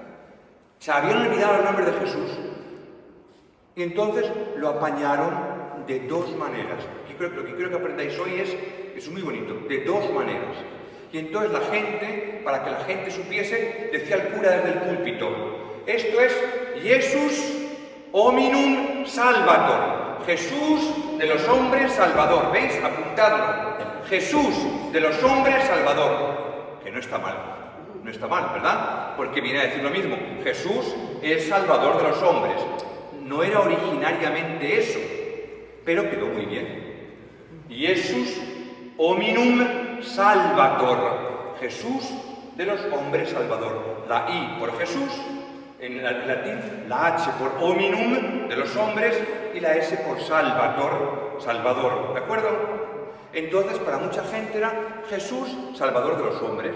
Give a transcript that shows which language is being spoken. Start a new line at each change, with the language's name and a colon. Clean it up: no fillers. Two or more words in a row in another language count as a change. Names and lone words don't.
Spanish: Se habían olvidado el nombre de Jesús. Y entonces lo apañaron de dos maneras. Lo que quiero que aprendáis hoy es muy bonito, de dos maneras. Y entonces la gente, para que la gente supiese, decía el cura desde el púlpito, esto es
Latin: Jesus hominum salvator,
Spanish: Jesús de los hombres salvador, ¿veis? Apuntadlo, Jesús de los hombres salvador, que no está mal, ¿verdad? Porque viene a decir lo mismo, Jesús es salvador de los hombres. No era originariamente eso, pero quedó muy bien.
Latin: Jesus hominum salvator,
Spanish: Jesús de los hombres salvador. La I por Jesús, en latín, la H por hominum, de los hombres, y la S por salvator, salvador, ¿de acuerdo? Entonces, para mucha gente era Jesús, salvador de los hombres.